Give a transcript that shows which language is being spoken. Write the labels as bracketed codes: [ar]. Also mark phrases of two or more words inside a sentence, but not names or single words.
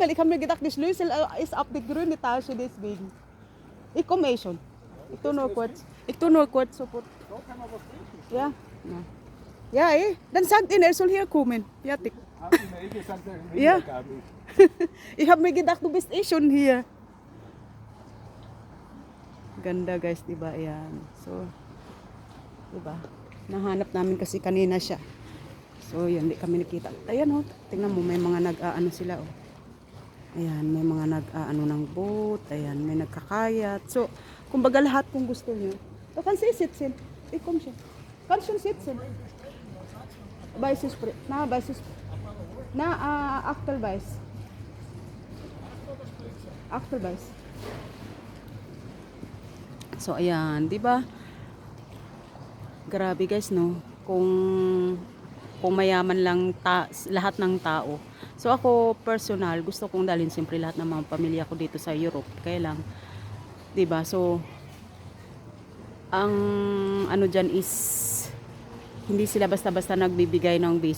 [de] Weil ich habe mir gedacht, die Schlüssel ist auf der grünen Tasche, deswegen. Ich komme eh schon. Ich tu nur kurz sofort. Ja. Ja. Ja, eh. Dann sagt ihn, er soll hier kommen. Fertig. Hat ihm ja gesagt, er will Ja. ja gar nicht. Ich habe mir gedacht, du bist eh schon hier. [tl] Ganda guys, diba? Ayan. So, diba? Nahanap namin kasi kanina siya. So, yun, di kami nakita. Ayan, oh. Tingnan mo, may mga nag-aano sila, oh. Ayan, may mga nag-aano ng boat. Ayan, may nagkakayat. So, kumbaga lahat kung gusto niyo. [de] So, kan sie sitzen? Ich komm schon. Kann schon sitzen. Weißes Achtelweiß. [tl] Achtelweiß. So ayan, 'di ba? Grabe guys, no. Kung mayaman lang lahat ng tao. So ako personal, gusto kong dalhin siyempre lahat ng mga pamilya ko dito sa Europe. Kaya lang, 'di ba? So ang ano diyan is hindi sila basta-basta nagbibigay ng visa.